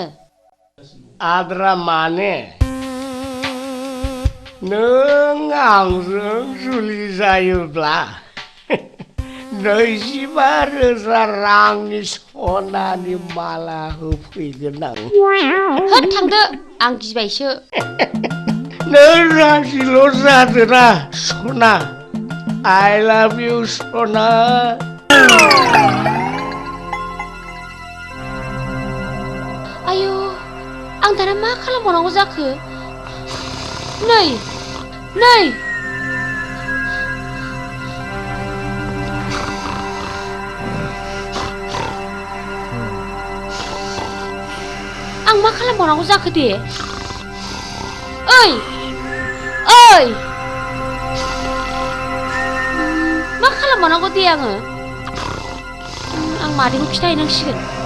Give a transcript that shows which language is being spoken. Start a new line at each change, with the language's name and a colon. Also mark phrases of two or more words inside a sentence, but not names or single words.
Bodo: आद्रा माने नों आंजों जुलि जायोब्ला 25,000 रांनि सनानि माला होफैगोन आं होद थांदो आं गिबायसो नों राजिल' जादोना सना
English: I love you
Bodo: सना आयौ आं दाना मा खालामबावनांगौ जाखो नै आं मा खालामबावनांगौ जाखो दे ओइ मा खालामबावनांगौ दे आङो आं मादैखौ खिथाहैनांसिगोन